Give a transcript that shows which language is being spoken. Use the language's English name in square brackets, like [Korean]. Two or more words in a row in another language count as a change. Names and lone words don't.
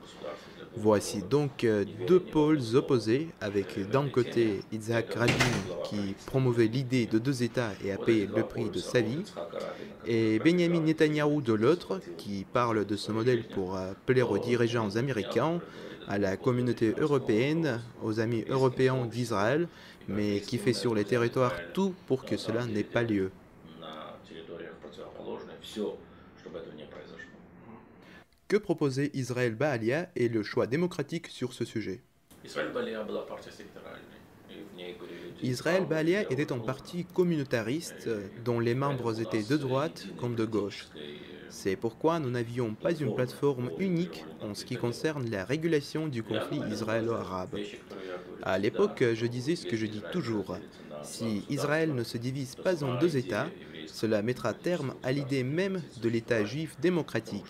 [French] Voici donc deux pôles opposés, avec d'un côté Yitzhak Rabin qui promouvait l'idée de deux États et a payé le prix de sa vie, et Benjamin Netanyahu de l'autre qui parle de ce modèle pour plaire aux dirigeants américains, à la communauté européenne, aux amis européens d'Israël, mais qui fait sur les territoires tout pour que cela n'ait pas lieu. [Russian] На территориях противоположной все, чтобы этого не произошло. [French] Que proposait Israël Baalia et le choix démocratique sur ce sujet? [Russian] Израиль Балия была партия секторальной, и в ней были люди [French] Israël [Russian] правые, [French] Baalia [Russian] левые, [French] était un parti communautariste dont les membres étaient de droite comme de gauche. C'est pourquoi nous n'avions pas une plateforme unique en ce qui concerne la régulation du conflit israélo-arabe. À l'époque, je disais ce que je dis toujours. Si Israël ne se divise pas en deux États, cela mettra terme à l'idée même de l'État juif démocratique.